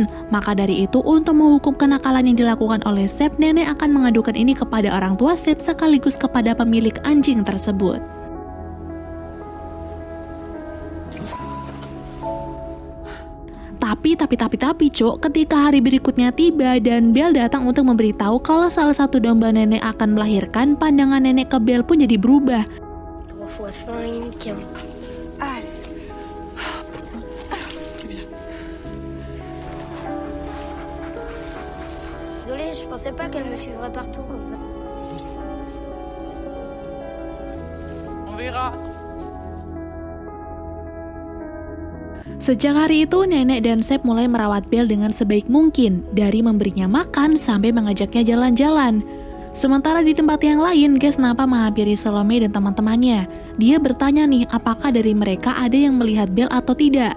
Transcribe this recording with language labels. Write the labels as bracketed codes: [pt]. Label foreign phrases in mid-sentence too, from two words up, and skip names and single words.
[id] Maka dari itu, untuk menghukum kenakalan yang dilakukan oleh Sep, Nenek akan mengadukan ini kepada orang tua Sep sekaligus kepada pemilik anjing tersebut. Tapi, Cok, ketika hari berikutnya tiba dan Belle datang untuk memberitahu kalau salah satu domba Nenek akan melahirkan, pandangan Nenek ke Belle pun jadi berubah. [fr] Désolée, je pensais pas qu'elle me suivrait partout comme ça. On verra. [id] Sejak hari itu, Nenek dan Sep mulai merawat Belle dengan sebaik mungkin, dari memberinya makan sampai mengajaknya jalan-jalan. Sementara di tempat yang lain, Gus nampak menghampiri Salome dan teman-temannya. Dia bertanya nih, apakah dari mereka ada yang melihat Belle atau tidak.